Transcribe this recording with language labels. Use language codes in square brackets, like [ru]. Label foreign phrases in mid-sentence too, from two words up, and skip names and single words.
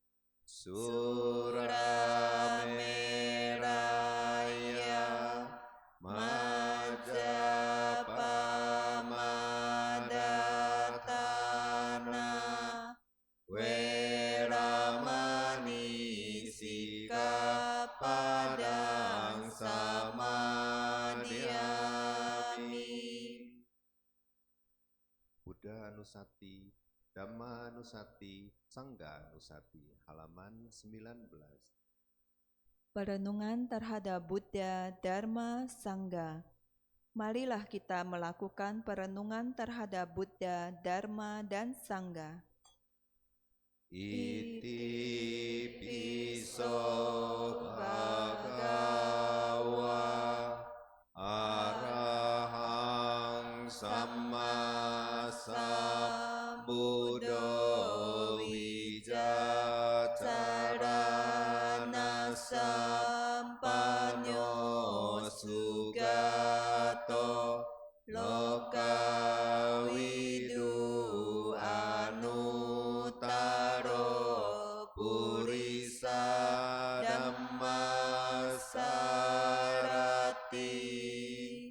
[pi] Surameraya Majapamadatana Weramani Sikapadang Samadhyami. Buddha Anusati, Dhamma Anusati, Sangha Anusati, [id] halaman 19. Perenungan terhadap Buddha, Dharma, Sangha. Marilah kita melakukan perenungan terhadap Buddha, Dharma, dan Sangha. [pi] Iti piso bhagava arahang samma sambuddho wijacarana sampanyo sugato lokawidu anutaro purisa dhammasarati.